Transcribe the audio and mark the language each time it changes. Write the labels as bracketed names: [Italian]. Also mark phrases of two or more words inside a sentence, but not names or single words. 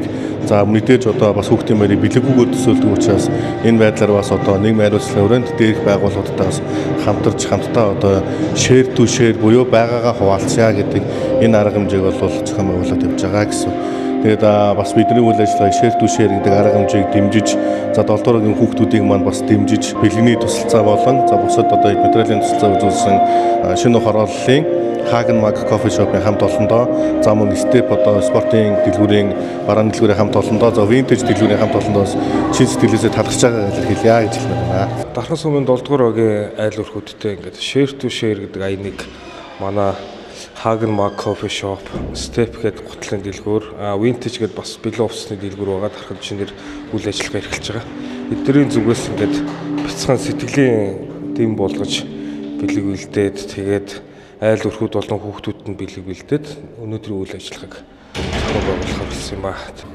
[Mongolian] За мэдээж одоо бас хүүхдийн баярыг бэлэггүйгээр төсөөлдөг учраас энэ байдлаар бас одоо нийгмийн хариуцлагын хүрээнд дээрх байгууллагуудтай бас хамтдаа одоо [English] Share to Share [Mongolian] буюу байгаагаа хуваалцъя гэдэг энэ арга хэмжээг бол зохион байгуулалт явж байгаа гэсэн. Тэгээд бас бидний үйл ажиллагааг [English] share to share [Mongolian] гэдэг арга хэмжээг дэмжиж, за 7 дугаар ангийн хүүхдүүдийг маань бас дэмжиж, бэлгэний тусалцаа болон за бусад одоо материалын тусалцаа үзүүлсэн шинэ хорооллын Hagenmark Coffee Shop-ийн хамт олондоо, за мөн Step одоо спортын дэлгүүрийн барааны дэлгүүрийн хамт олондоо, за Vintage дэлгүүрийн хамт олондоос шин сэтгэлээсээ талархаж байгаа хэлье гэж хэлмээр байна. Дархан сумын 7 дугаар огийн айл өрхүүдтэй ингээд [English] share to share [Mongolian] гэдэг аяныг манай Hagenmark Coffee Shop, Step гэдэг гутлын дэлгүүр, Vintage гэдэг бас бэлэн усны дэлгүүр байгаа. Дархан шинээр үйл ажиллагаа эрхэлж байгаа. Эдгээрийн зүгээс ингээд бяцхан сэтгэлийн дэм болгож бэлэг үлдээд тэгээд айл өрхүүд болон хүүхдүүдэд нь бэлэг бэлдээд өнөөдрийн үйл ажиллагааг зохион байгуулахаар болсон юм ба.